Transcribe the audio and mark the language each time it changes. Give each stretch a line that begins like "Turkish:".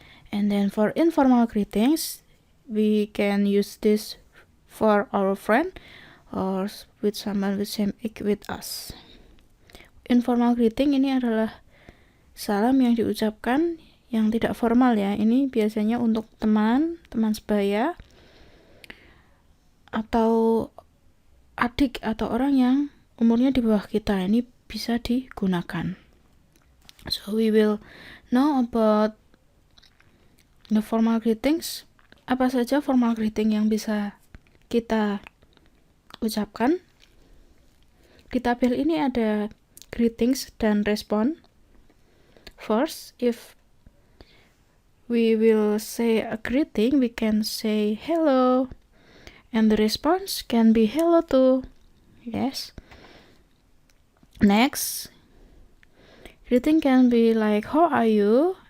English: And then for informal greetings, we can use this for our friend or with someone with same age with us.
Indonesian: Informal greeting ini adalah salam yang diucapkan yang tidak formal ya. Ini biasanya untuk teman sebaya atau adik atau orang yang umurnya di bawah kita. Ini bisa digunakan.
English: So we will know about the formal greetings.
Indonesian: Apa saja formal greeting yang bisa kita ucapkan? Di tabel ini ada greetings dan respon.
English: First, if we will say a greeting, we can say hello, and the response can be hello too. Yes. Next, greeting can be like how are you?